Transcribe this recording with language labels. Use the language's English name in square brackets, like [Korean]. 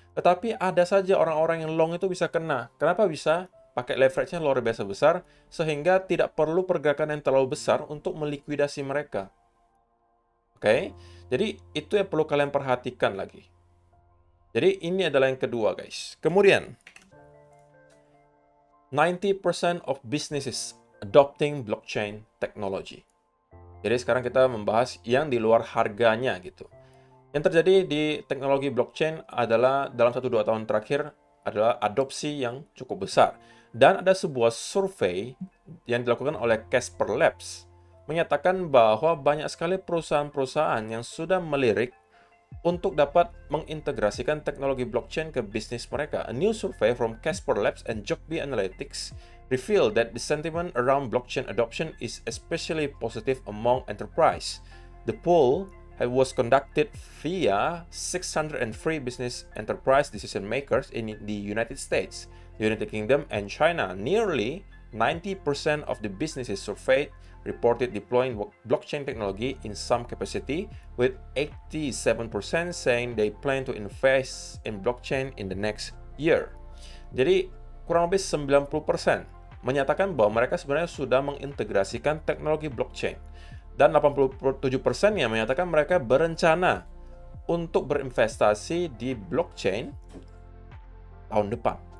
[Indonesian] Tetapi ada saja orang-orang yang long itu bisa kena. Kenapa bisa? Pakai leverage-nya luar biasa besar, sehingga tidak perlu pergerakan yang terlalu besar untuk melikuidasi mereka. Oke, jadi itu yang perlu kalian perhatikan lagi. Jadi ini adalah yang kedua guys. [English] Kemudian, 90% of businesses adopting blockchain technology. [Indonesian] Jadi sekarang kita membahas yang di luar harganya gitu. Yang terjadi di teknologi blockchain adalah dalam 1-2 tahun terakhir adalah adopsi yang cukup besar. Dan ada sebuah survei yang dilakukan oleh Casper Labs menyatakan bahwa banyak sekali perusahaan-perusahaan yang sudah melirik untuk dapat mengintegrasikan teknologi blockchain ke bisnis mereka. [English] A new survey from Casper Labs and Jockbee Analytics revealed that the sentiment around blockchain adoption is especially positive among enterprise. The poll was conducted via 603 business enterprise decision makers in the United States, the United Kingdom, and China. Nearly 90% of the businesses surveyed reported deploying blockchain technology in some capacity, with 87% saying they plan to invest in blockchain in the next year. [Indonesian] Jadi, kurang lebih 90% menyatakan bahwa mereka sebenarnya sudah mengintegrasikan teknologi blockchain. Dan 87%-nya menyatakan mereka berencana untuk berinvestasi di blockchain tahun depan.